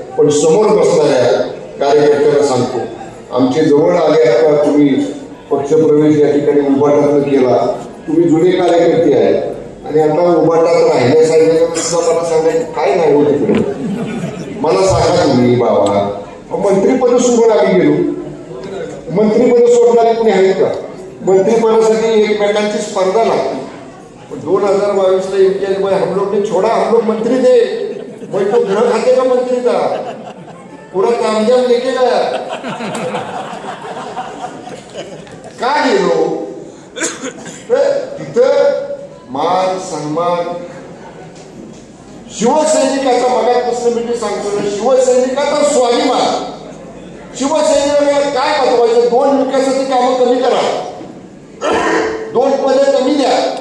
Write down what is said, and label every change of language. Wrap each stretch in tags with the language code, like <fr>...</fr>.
<mr>पण समोर बसणाऱ्या कार्यकर्त्यांना सांगतो, आमचे जवळ आले आता तुम्ही पक्षप्रवेश या ठिकाणी उभाटातनं केला, तुम्ही जुने कार्यकर्ते आहेत आणि आता उभाटात राहिल्यासारखे सुद्धा मला सांगायचं काय नाही होत तिकडे. मला सांगा तुम्ही बाबा, मंत्रिपद सोडून आम्ही गेलो, मंत्रिपद सोडणारे कोणी आहेत का? मंत्रिपदासाठी एकमेकांची स्पर्धा लागते.</mr> <hi>2022 इम्तियाज भाई हम लोग ने छोड़ा, हम लोग मंत्री थे, वही तो घर खाते का मंत्री था, पूरा तामझाम लेके गया.</hi> <mr>का गेलो तिथं मान सन्मान शिवसैनिकाचा, मगापासून मी सांगतो ना, शिवसैनिकाचा स्वाभिमान. शिवसैनिकाला काय महत्वाचं, 2 विकासाची कामं कमी करा, 2 पदे कमी द्या.</mr>